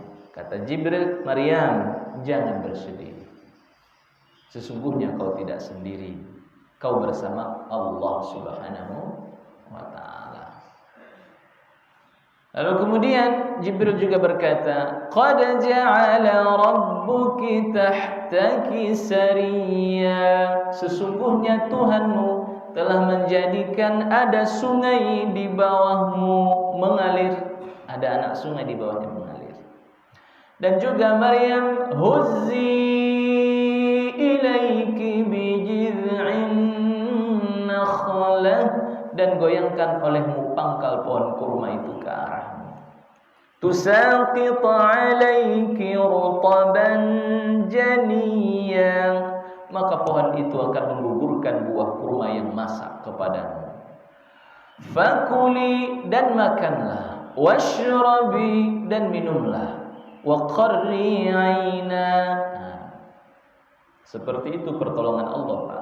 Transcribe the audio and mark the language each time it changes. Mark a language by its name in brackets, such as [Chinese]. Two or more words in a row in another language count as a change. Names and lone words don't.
[Indonesian] Kata Jibril, Maryam, jangan bersedih. Sesungguhnya kau tidak sendiri. Kau bersama Allah [Arabic] سبحانه وتعالى. [Indonesian] Lalu kemudian Jibril juga berkata, [Arabic] قد جعل ربك تحتك سريا. [Indonesian] Sesungguhnya Tuhanmu telah menjadikan ada sungai di bawahmu mengalir. Ada anak sungai di bawahnya mengalir. Dan juga Maryam, [Arabic] هزي إليك بجذع النخلة, [Indonesian] dan goyangkan olehmu pangkal pohon kurma itu ke arahmu. [Arabic] تساقط عليك رطبا جنيا, [Indonesian] maka pohon itu akan menggugurkan buah kurma yang masak kepadamu. Fakuli, dan makanlah, washrabi, dan minumlah, [Arabic] وقري عينا. [Indonesian] Seperti itu pertolongan Allah Pak.